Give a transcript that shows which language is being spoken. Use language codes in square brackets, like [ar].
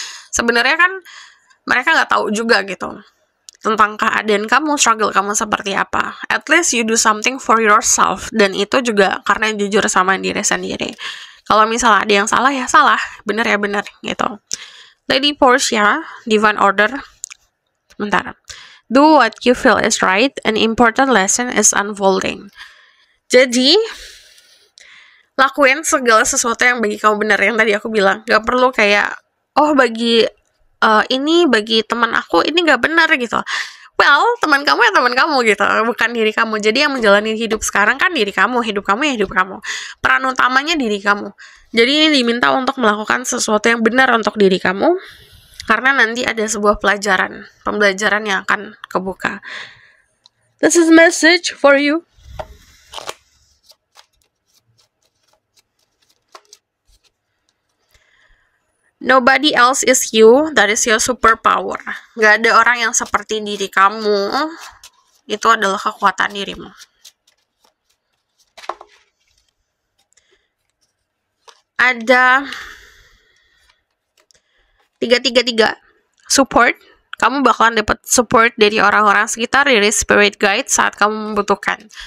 [id] Sebenarnya kan mereka nggak tahu juga gitu tentang keadaan kamu, struggle kamu seperti apa. [en] At least you do something for yourself, [id] dan itu juga karena jujur sama diri sendiri. Kalau misalnya ada yang salah, ya salah, bener ya bener gitu. Lady Portia, Divine Order. Bentar. [en] Do what you feel is right, an important lesson is unfolding. [id] Jadi, lakuin segala sesuatu yang bagi kamu benar, yang tadi aku bilang. Gak perlu kayak, oh bagi ini bagi teman aku ini gak benar gitu. Well, teman kamu ya teman kamu gitu, bukan diri kamu. Jadi yang menjalani hidup sekarang kan diri kamu, hidup kamu ya hidup kamu. Peran utamanya diri kamu. Jadi ini diminta untuk melakukan sesuatu yang benar untuk diri kamu, karena nanti ada sebuah pembelajaran yang akan kebuka. [en] This is message for you. Nobody else is you, that is your superpower. [id] Gak ada orang yang seperti diri kamu, itu adalah kekuatan dirimu. Ada 333 support. Kamu bakalan dapat support dari orang-orang sekitar, dari spirit guide saat kamu membutuhkan.